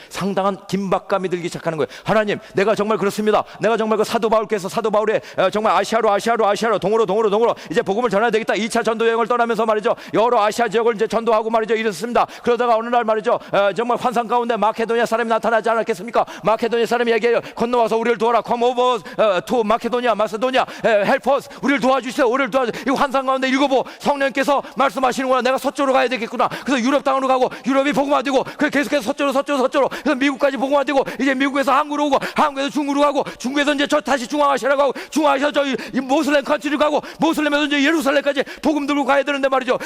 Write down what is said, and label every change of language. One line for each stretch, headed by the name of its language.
Korean: 상당한 긴박감이 들기 시작하는 거예요. 하나님, 내가 정말 그렇습니다. 내가 정말 그 사도 바울께서 사도 바울의 정말 아시아로 동으로 이제 복음을 전해야 되겠다. 2차 전도 여행을 떠나면서 말이죠, 여러 아시아 지역을 이제 전도하고 말이죠, 이랬습니다. 그러다가 어느 날 말이죠, 정말 환상 가운데 마케도니아 사람이 나타나지 않았겠습니까? 마케도니아 사람이 얘기해요. 건너와서 우리를 도와라.
English: Come over to 마케도니아, 마세도니아, help us.
Korean: 우리를 도와주세요. 우리를 도와주세요. 이 환상 가운데 읽어보. 성령께서 말씀하시는구나. 내가 서쪽으로 가야 되겠구나. 그래서 유럽 땅으로 가고, 유럽이 복음화되고, 그래서 계속해서 서쪽으로. 그래서 미국까지 복음화되고, 이제 미국에서 한국으로 오고, 한국에서 중국으로 가고, 중국에서 이제 다시 중앙아시아로 가고, 중앙아시아 이 모슬렘 컨트리로 가고, 모슬렘에서 이제 예루살렘까지 복음 들고 가야 되는데 말이죠.